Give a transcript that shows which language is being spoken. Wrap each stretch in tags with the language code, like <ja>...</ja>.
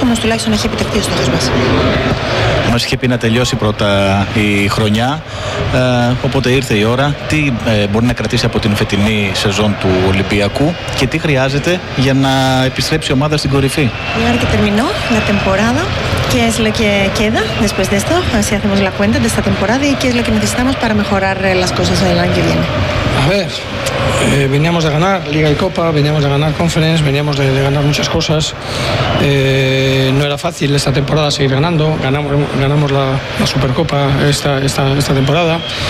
<el>Όμως τουλάχιστον έχει επιτευχθεί ο στόχος μας. Μας είχε πει να τελειώσει πρώτα η χρονιά. Οπότε ήρθε η ώρα. Τι μπορεί να κρατήσει από την φετινή σεζόν του Ολυμπιακού και τι χρειάζεται για να επιστρέψει η ομάδα στην κορυφή.</el> <es>Λάρκε τερμινό, la temporada. Και es lo que queda después de esto. Así hacemos la cuenta de esta temporada. Y qué es lo que necesitamos para mejorar las cosas el año que viene. A ver, veníamos de ganar Liga y Copa, veníamos de ganar Conference, veníamos de ganar muchas cosas. No era fácil esta temporada seguir ganando. Ganamos la Supercopa esta temporada.</es>